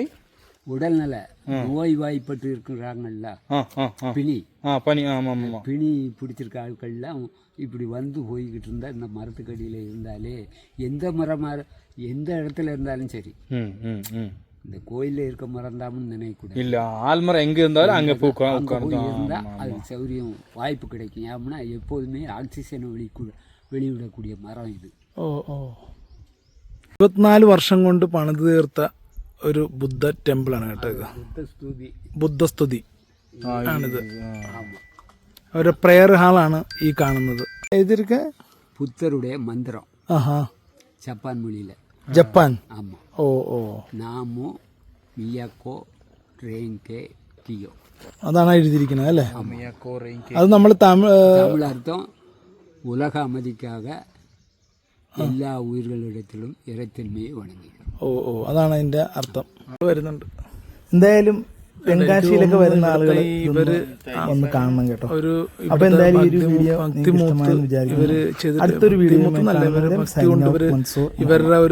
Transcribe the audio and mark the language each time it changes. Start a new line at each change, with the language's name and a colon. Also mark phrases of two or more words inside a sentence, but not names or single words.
Tamil: உடல்நல நோய் வாய்ப்பட்டு இருக்கிறாங்கல்ல, பிணி பிடிச்சிருக்க ஆட்கள்லாம் இப்படி வந்து போய்கிட்டு இருந்தால் இந்த மரத்துக்கு அடியில் இருந்தாலே, எந்த இடத்துல இருந்தாலும் சரி, இந்த கோயிலில் இருக்க மரம் தான் நினைக்கூடாது. இல்லை, ஆல்மரம் எங்கே இருந்தாலும் அங்கே இருந்தால் அது சௌரியம் வாய்ப்பு கிடைக்கும். ஏன்னா எப்போதுமே ஆக்சிஜனை வெளியிடக்கூடிய மரம் இது. ഓ ഓ.
Malayalam: 24 വർഷം കൊണ്ട് പണിത് തീർത്ത ഒരു ബുദ്ധ ടെമ്പിളാണ് കേട്ടോ ഇത്. ബുദ്ധസ്തുതി ആണിത്. അവരുടെ
English: prayer hall
Malayalam: ഈ കാണുന്നത്. എഴുതിയിരിക്ക
Tamil: புத்தருடைய மந்திரம். ആഹാ. ஜப்பான் மொழியில்.
Malayalam: ജപ്പാൻ.
Tamil: ஆமாம். ഓ ഓ.
Japanese: 南無妙法蓮華経,
Malayalam: അതാണ് എഴുതിയിരിക്കുന്നത് അല്ലേ? അത് നമ്മൾ
Tamil: தமிழ் அர்த்தம் உலக அமைதிக்காக எல்லா உயிர்களிடத்திலும் இறைத்தன்மையை வணங்குக.
Malayalam: ഓ ഓ, അതാണ് അതിന്റെ അർത്ഥം. വരുന്നുണ്ട്. എന്തായാലും തെങ്കാശിയിലൊക്കെ വരുന്ന ആളുകൾ ഒന്ന് കാണണം കേട്ടോ. അപ്പൊ എന്തായാലും ഈ ഒരു വീഡിയോ അടുത്തൊരു വീഡിയോ ഇവരുടെ ഒരു